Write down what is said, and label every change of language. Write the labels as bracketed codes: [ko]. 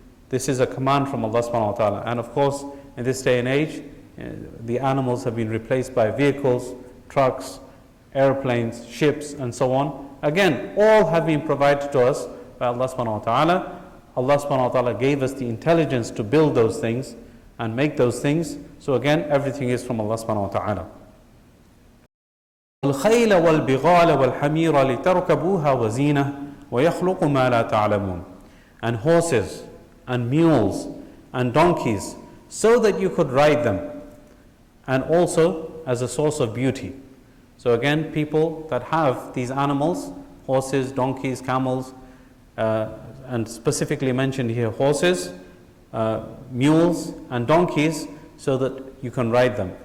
[en] This is a command from Allah subhanahu wa ta'ala. And of course, in this day and age, the animals have been replaced by vehicles, trucks, airplanes, ships, and so on. Again, all have been provided to us by Allah subhanahu wa ta'ala. Allah subhanahu wa ta'ala gave us the intelligence to build those things and make those things. So again, everything is from Allah subhanahu wa ta'ala. [ar] الخيل والبغال والحمير لتركبوها وزينة ويخلق ما لا تعلمون. [en] And horses and mules and donkeys, so that you could ride them, and also as a source of beauty. So again, people that have these animals, horses, donkeys, camels, and specifically mentioned here horses, mules and donkeys, so that you can ride them.